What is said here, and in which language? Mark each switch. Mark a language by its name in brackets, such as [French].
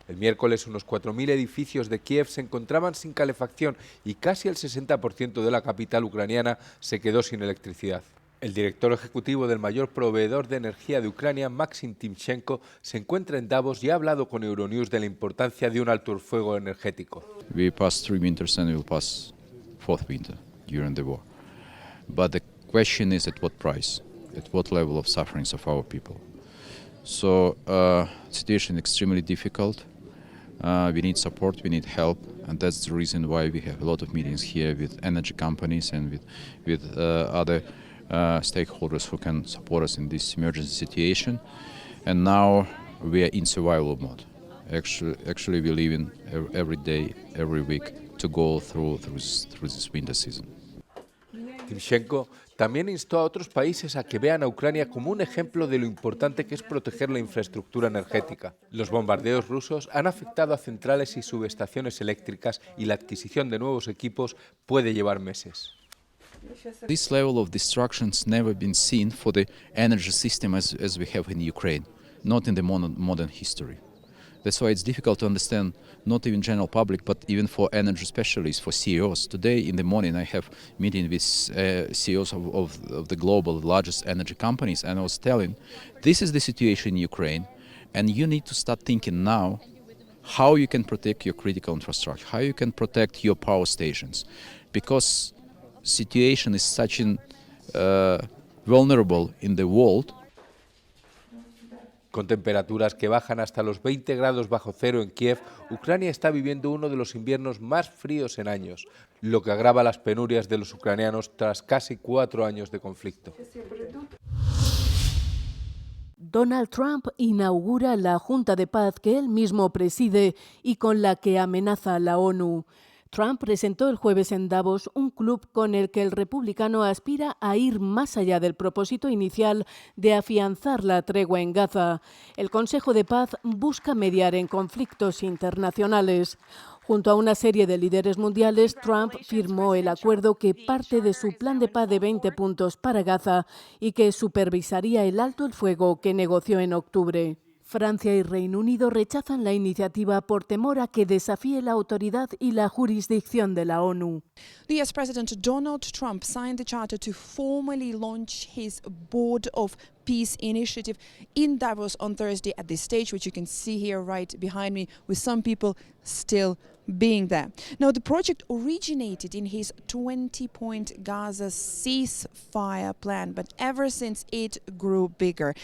[Spanish] El miércoles, unos 4.000 edificios de Kiev se encontraban sin calefacción y casi el 60% de la capital ucraniana se quedó sin electricidad. El director ejecutivo del mayor proveedor de energía de Ucrania, Maxim Timchenko, se encuentra en Davos y ha hablado con Euronews de la importancia de un alto el fuego energético. [English] We passed 3 winters and we will pass 4th winter during the war. But the question is at what price, at what level of sufferings of our people. So, situation is extremely difficult. We need support, we need help, and that's the reason why we have a lot of meetings here with energy companies and with other stakeholders who can support us in this emergency situation. And now we are in survival mode. Actually we live in every day, every week to go through this winter season. [Spanish] Timchenko también instó a otros países a que vean a Ucrania como un ejemplo de lo importante que es proteger la infraestructura energética. Los bombardeos rusos han afectado a centrales y subestaciones eléctricas y la adquisición de nuevos equipos puede llevar meses. [English] This level of destruction has never been seen for the energy system as we have in Ukraine, not in the modern history. That's why it's difficult to understand, not even general public, but even for energy specialists, for CEOs. Today in the morning I have meeting with CEOs of the global largest energy companies, and I was telling, this is the situation in Ukraine, and you need to start thinking now how you can protect your critical infrastructure, how you can protect your power stations, because situation is such vulnerable in the world. [Spanish] Con temperaturas que bajan hasta los 20 grados bajo cero en Kiev, Ucrania está viviendo uno de los inviernos más fríos en años, lo que agrava las penurias de los ucranianos tras casi 4 años de conflicto. Donald Trump inaugura la Junta de Paz que él mismo preside y con la que amenaza a la ONU. Trump presentó el jueves en Davos un club con el que el republicano aspira a ir más allá del propósito inicial de afianzar la tregua en Gaza. El Consejo de Paz busca mediar en conflictos internacionales. Junto a una serie de líderes mundiales, Trump firmó el acuerdo que parte de su plan de paz de 20 puntos para Gaza y que supervisaría el alto el fuego que negoció en octubre. Francia y Reino Unido rechazan la iniciativa por temor a que desafíe la autoridad y la jurisdicción de la ONU. [English] The US President Donald Trump signed the charter to formally launch his Board of Peace initiative in Davos on Thursday at this stage, which you can see here right behind me, with some people still being there. Now, the project originated in his 20-point Gaza ceasefire plan, but ever since it grew bigger.